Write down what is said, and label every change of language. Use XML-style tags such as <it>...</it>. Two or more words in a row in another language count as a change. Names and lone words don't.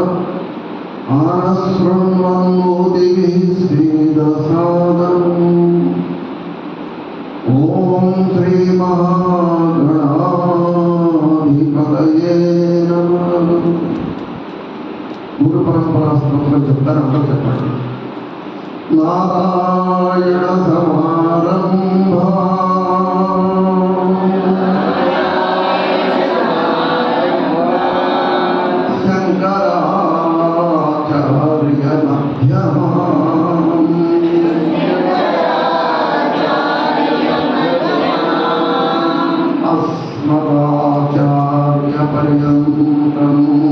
<sa>आनशृण्वन्नोतिभिः श्रीदसादनम् ॐ श्रीमहागणाधिपतये नमः।</sa> <te>గురు పరంపర స్తోత్రం చెప్తారు, అందరూ చెప్పండి.</te> <sa>नारायण समारंभा शंकराचार्य मध्यमाम् अस्मदाचार्य पर्यन्तम्</sa>